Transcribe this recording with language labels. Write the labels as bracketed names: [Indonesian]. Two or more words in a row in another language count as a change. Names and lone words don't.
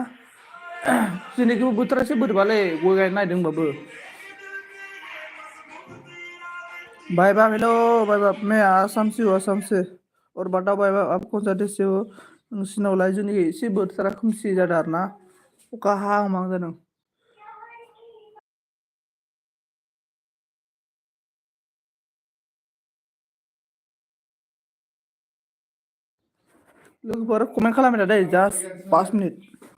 [Bodo] दिनैबो बोथोरा एसे बोरैबालै, गय गायनो नागिरदोंबाबो। [English] bye bye, hello bye bye, [Hindi] मैं आसाम से हूँ, आसाम से। और बताओ [English] bye bye, [Hindi] आप कौन सा देश से हो? [Bodo] नोंसिनावलाय जोंनि एसे बोथोरा खोमसि जादों आरो ना, अखा हाहां माहां जादों। लोगोफोर कमेन्ट खालामबाय था दै, [English] just 5 minute.